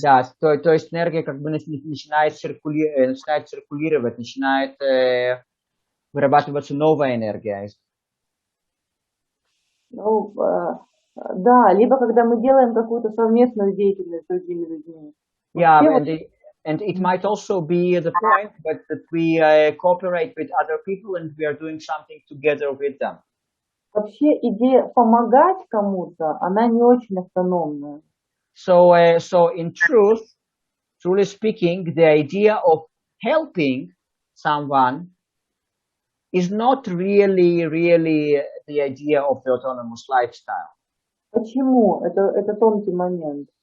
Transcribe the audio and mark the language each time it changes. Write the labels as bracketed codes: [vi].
[ru] Да, то есть энергия как бы начинает циркулировать, начинает вырабатываться новая энергия. Ну, да, либо когда мы делаем какую-то совместную деятельность с другими людьми. [en] Yeah, and it might also be the point that we cooperate with other people and we are doing something together with them. [ru] Вообще идея помогать кому-то, она не очень автономная. [en] So in truly speaking, the idea of helping someone is not really the idea of the autonomous lifestyle. [ru] Почему? Это тонкий момент.